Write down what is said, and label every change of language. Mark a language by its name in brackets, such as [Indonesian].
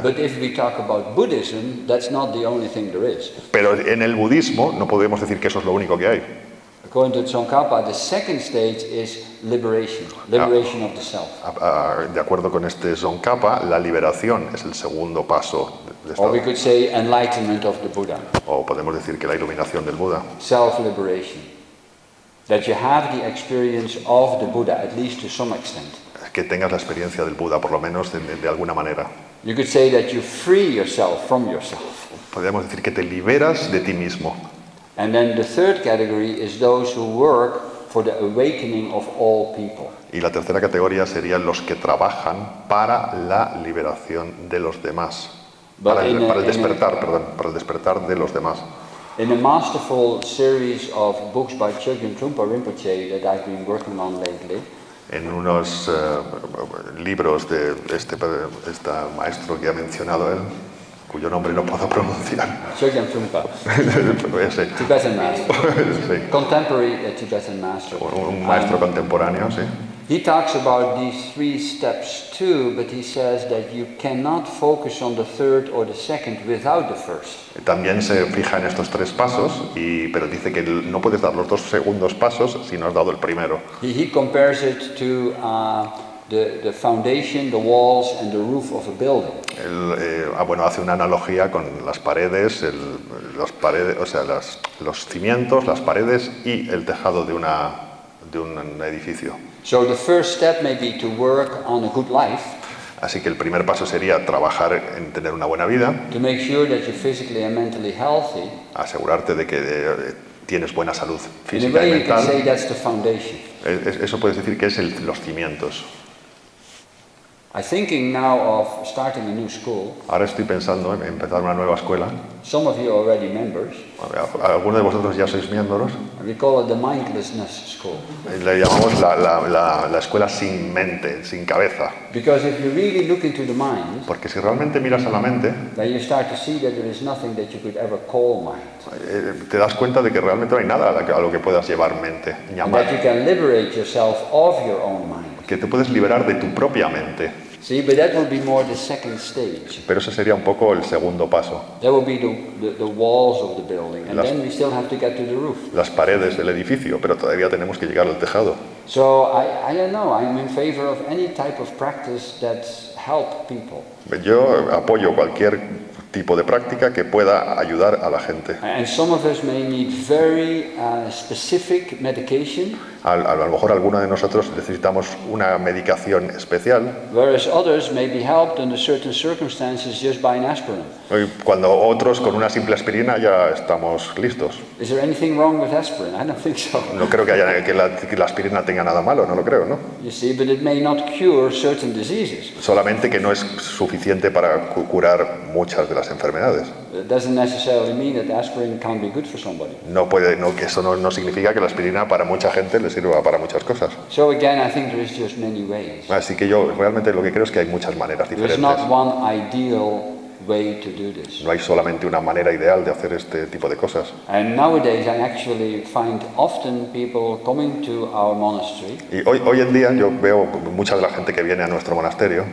[English] But if we talk about Buddhism, that's not the only thing there is. [Spanish] Pero en el budismo no podemos decir que eso es lo único que hay. [English] According to Tsongkhapa, the second stage is liberation of the self. [Spanish] De acuerdo con este Tsongkhapa, la liberación es el segundo paso de esta. [English] Or we could say enlightenment of the Buddha. [Spanish] O podemos decir que la iluminación del Buda. [English] Self-liberation. That you have the experience of the Buddha, at least to some extent. [Spanish] Que tengas la experiencia del Buda, por lo menos de alguna manera. [English] You could say that you free yourself from yourself. [Spanish] Podríamos decir que te liberas de ti mismo. [English] And then the third category is those who work for the awakening of all people. [Spanish] Y la tercera categoría serían los que trabajan para la liberación de los demás. Para el despertar de los demás. [English] In a masterful series of books by Chogyam Trungpa Rinpoche that I've been working on lately, [Spanish] en unos libros de este maestro que ha mencionado él, cuyo nombre no puedo pronunciar. [English] Chogyam Trungpa. Tibetan master. [Spanish] Sí. [English] Contemporary Tibetan master. [Spanish] Un maestro contemporáneo, sí. [English] He talks about these 3 steps too, but he says that you cannot focus on the third or the second without the first. [Spanish] También se fija en estos 3 pasos, pero dice que no puedes dar los 2 segundos pasos si no has dado el primero. [English] He compares it to the foundation, the walls and the roof of a building. [Spanish] Bueno, hace una analogía con las paredes, o sea, los cimientos, las paredes y el tejado de un edificio. [English] So the first step may be to work on a good life. [Spanish] Así que el primer paso sería trabajar en tener una buena vida, [English] to make sure that you're physically and mentally healthy. [Spanish] asegurarte de que tienes buena salud [English] In a [Spanish] física y [English] way, you can say [Spanish] mental. [English] that's the foundation. [Spanish] Eso puedes decir que es los cimientos. [English] I'm thinking now of starting a new school. [Spanish] Ahora estoy pensando en empezar una nueva escuela. [English] Some of you are already members. [Spanish] Algunos de vosotros ya sois miembros. [English] We call it the mindlessness school. [Spanish] Le llamamos la escuela sin mente, sin cabeza. [English] Because if you really look into the mind, [Spanish] Porque si realmente miras a la mente, [English] then you start to see that there is nothing that you could ever call mind. [Spanish] te das cuenta de que realmente no hay nada a lo que puedas llevar mente, [English] And [Spanish] llamar. [English] that you can liberate yourself of your own mind. [Spanish] Que te puedes liberar de tu propia mente. [English] See, but that will be more the second stage. [Spanish] Pero ese sería un poco el segundo paso. [English] That will be the walls of the building. And [Spanish] Las- [English] then we still have to get to the roof. [Spanish] Las paredes del edificio, pero todavía tenemos que llegar al tejado. [English] So I don't know, I'm in favor of any type of practice that help people. [Spanish] Yo apoyo cualquier tipo de práctica que pueda ayudar a la gente. [English] And some of us may need very specific medication, [Spanish] A lo mejor alguno de nosotros necesitamos una medicación especial, [English] whereas others may be helped under certain circumstances just by an aspirin. [Spanish] cuando otros con una simple aspirina ya estamos listos. [English] Is there anything wrong with aspirin? I don't think so. [Spanish] No creo que la aspirina tenga nada malo, no lo creo, ¿no? [English] You see, but it may not cure certain diseases. [Spanish] Solamente que no es suficiente para curar muchas de las enfermedades. [English] It doesn't necessarily mean that aspirin can't be good for somebody. [Spanish] Que eso no significa que la aspirina para mucha gente le sirva para muchas cosas. [English] So again, I think there is just many ways. [Spanish] Así que yo realmente lo que creo es que hay muchas maneras [English] There is [Spanish] diferentes. [English] not one ideal way to do this. [Spanish] No hay solamente una manera ideal de hacer este tipo de cosas. [English] And nowadays I actually find often people coming to our monastery [Spanish] Y hoy en día yo veo mucha de la gente que viene a nuestro monasterio